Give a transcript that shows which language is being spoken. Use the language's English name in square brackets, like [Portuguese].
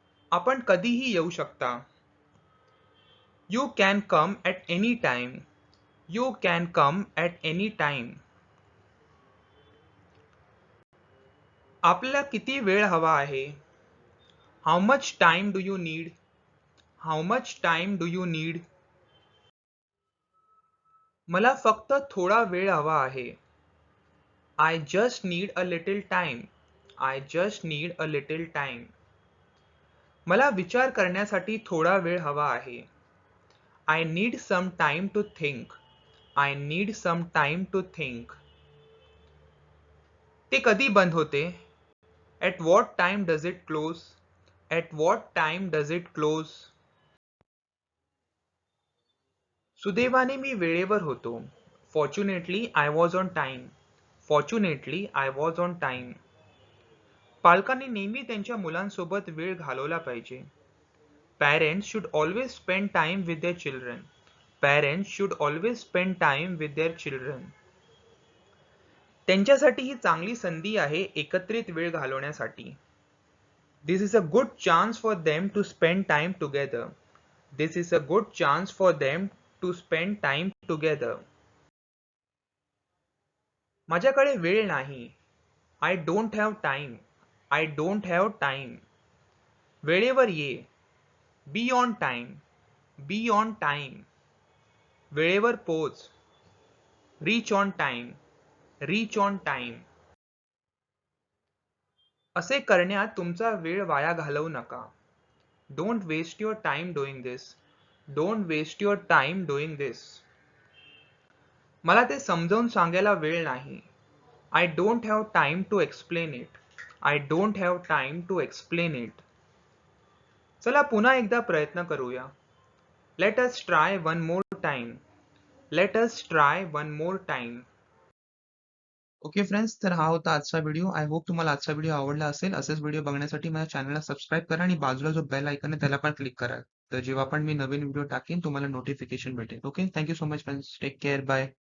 [Marathi] आपण कधीही येऊ शकता. [English] You can come at any time. You can come at any time. [Marathi] आपल्याला किती वेळ हवा आहे? [English] How much time do you need? How much time do you need? [Marathi] मला फक्त थोडा वेळ हवा आहे. [English] I just need a little time. I just need a little time. [Marathi] मला विचार करण्यासाठी थोडा वेळ हवा आहे. [English] I need some time to think. I need some time to think. [Marathi] ते कधी बंद होते? [English] At what time does it close? At what time does it close? [Marathi] सुदैवाने मी वेळेवर होतो. [English] Fortunately, I was on time. Fortunately, I was on time. [Marathi] पालकांनी नेहमी त्यांच्या मुलांसोबत वेळ घालवला पाहिजे. [English] Parents should always spend time with their children. Parents should always spend time with their children. [Marathi] त्यांच्यासाठी ही चांगली संधी आहे एकत्रित वेळ घालवण्यासाठी. [English] This is a good chance for them to spend time together. This is a good chance for them to spend time together. [Marathi] माझ्याकडे वेळ नाही. [English] I don't have time. I don't have time. [Marathi] वेळेवर ये. [English] Be on time. Be on time. [Marathi] वेळेवर पोच. [English] Reach on time. Reach on time. [Marathi] असे करण्यात तुमचा वेळ वाया घालवू नका. [English] Don't waste your time doing this. Don't waste your time doing this. [Marathi] मला ते समजावून सांगायला वेळ नाही. [English] I don't have time to explain it. I don't have time to explain it. [Marathi] चला पुन्हा एकदा प्रयत्न करूया. [English] Let us try one more time. Let us try one more time. [Marathi] Okay friends, तर हा होता आजचा व्हिडिओ. [English] I hope [Marathi] तुम्हाला आजचा व्हिडिओ आवडला असेल. असेच व्हिडिओ बघण्यासाठी माझ्या चॅनलला सबस्क्राईब करा आणि बाजूला जो बेल आयकॉन आहे त्याला पण क्लिक करा. तर जेव्हा पण मी नवीन व्हिडिओ टाकेन तुम्हाला नोटिफिकेशन भेटेल. [English] Okay, thank you so much friends. Take care. Bye.